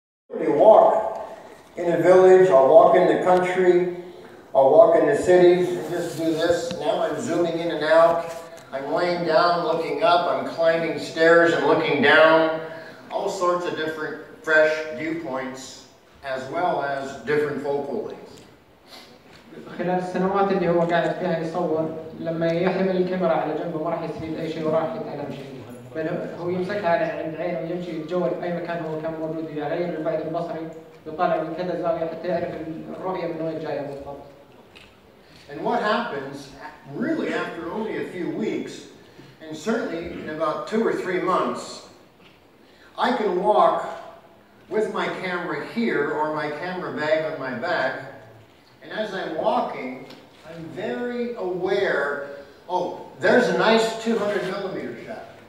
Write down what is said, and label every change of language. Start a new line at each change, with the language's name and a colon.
English: typically walk in a village, I'll walk in the country, I'll walk in the cities and just do this. Now I'm zooming in and out. I'm laying down, looking up, I'm climbing stairs and looking down. All sorts of different fresh viewpoints as well as different focal lengths.
Arabic: خلال السنوات اللي هو قاعد فيها يصور لما يحمل الكاميرا على جنبه ما راح يستفيد اي شيء وراح يتعلم شيء، بل هو يمسكها عند عينه ويمشي يتجول في اي مكان هو كان موجود فيه، يغير البعد البصري يطالع من كذا زاويه حتى يعرف الرؤيه من وين جايه بالضبط.
English: And what happens really after only a few weeks, and certainly in about 2 or 3 months, I can walk with my camera here or my camera bag on my back, and as I'm walking, I'm very aware, oh, there's a nice 200 millimeter shot.